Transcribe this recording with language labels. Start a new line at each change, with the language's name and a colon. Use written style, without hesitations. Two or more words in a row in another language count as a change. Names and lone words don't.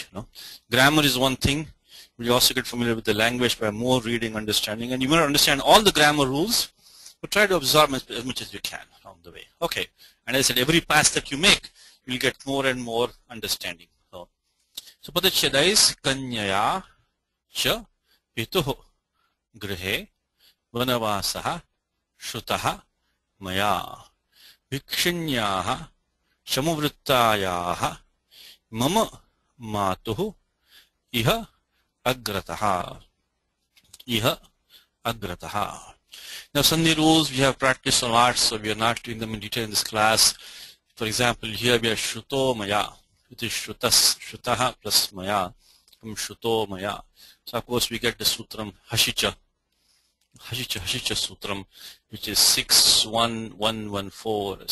English: Grammar is one thing, but you also get familiar with the language by more reading, understanding, and you may not understand all the grammar rules, but try to absorb as much as you can along the way. Okay, and as I said, every pass that you make, you'll get more and more understanding. So Padachada is
Sanskrit: Kanyaya Cha Pituhu Grihe Vanavasaha Shrutaha Maya Vikshinyaha Shamavrittayaha Mama Matuhu Iha Agrataha.
English: Now some of the rules we have practiced a lot, so we are not doing them in detail in this class. For example, here we have
Sanskrit: Shruto Maya.
English: It is Shrutaha plus Maya from
Sanskrit: Shruto Maya.
English: So of course we get the sutram Hashicha sutram, which is 61114.